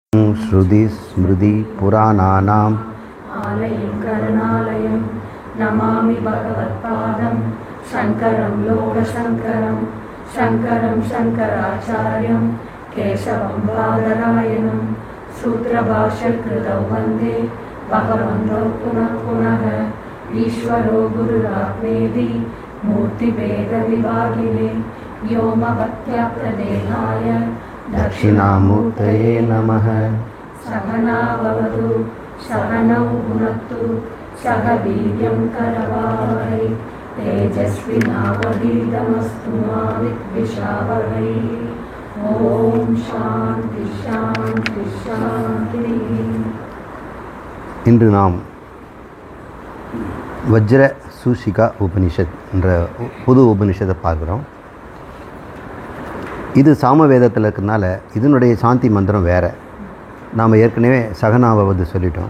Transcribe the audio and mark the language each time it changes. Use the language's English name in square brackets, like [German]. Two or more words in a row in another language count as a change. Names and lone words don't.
[Sanskrit] श्रुति स्मृति पुराणानाम् आलयं करुणालयम् नमामि भगवत्पादं शङ्करं लोकशङ्करम् शङ्करं शङ्कराचार्यं केशवं बादरायणम् सूत्रभाष्यकृतौ वन्दे भगवन्तौ पुनः पुनः ईश्वरो गुरुरात्मेति मूर्तिभेद विभागिने व्योमवत्याप्तदेहाय दक्षिणामूर्तये नमः। सहना भवतु सहनौ भुनक्तु सह वीर्यं करवावहै तेजस्विनावधीतमस्तु मा विद्विषावहै। ओम शांति शांति शांति। [Tamil] இன்று நாம் வஜ்ர சூஷிகா உபனிஷத் என்ற புது உபனிஷத்தை பார்க்குறோம். இது சாமவேதத்தில் இருக்கிறதுனால இதனுடைய சாந்தி மந்திரம் வேறு. நாம் ஏற்கனவே சகனாவது சொல்லிட்டோம்.